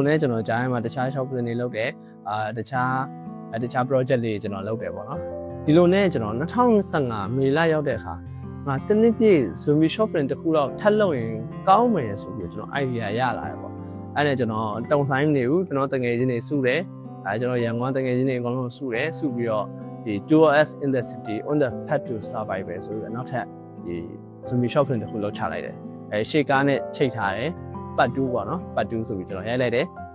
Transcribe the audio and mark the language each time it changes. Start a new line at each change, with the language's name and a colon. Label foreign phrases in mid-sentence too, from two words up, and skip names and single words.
Burmese: နဲ့ကျွန်တော်ကြားထဲမှာတခြား shop တွေလုပ်တယ်တခြား project လေးကျွန်တော်လုပ်တယ်ပေါ့နော်ဒီလိုနဲ့ကျွန်တော်2025မေလရောက်တဲ့အခါငါ တနည်းပြည့်
English: Zombie shop
Burmese: တစ်ခုတော့ထပ်လုပ်ရင်ကောင်းမယ်ဆိုပြီးကျွန်တော် idea ရလာတယ်ပေါ့အဲ့ဒါကျွန်တော်တုံဆိုင်မနေဘူးကျွန်တော်တငယ်ချင်းတွေစုတယ်ကျွန်တော်ရန်ကုန်တငယ်ချင်းတွေအကုန်လုံးစုတယ်စုပြီးတော့ဒီ 2S in the city on the path to survival ဆိုပြီးနောက်ထပ်ဒီ
English: Zombie shop
Burmese: တစ်ခုလောက်ချလိုက်တယ်ရှေ့ကားနဲ့ချိတ်ထားတယ်ပတ်2ပေါ့နော်ပတ်2ဆိုပြီးကျွန်တော်ရိုက်လိုက်တယ်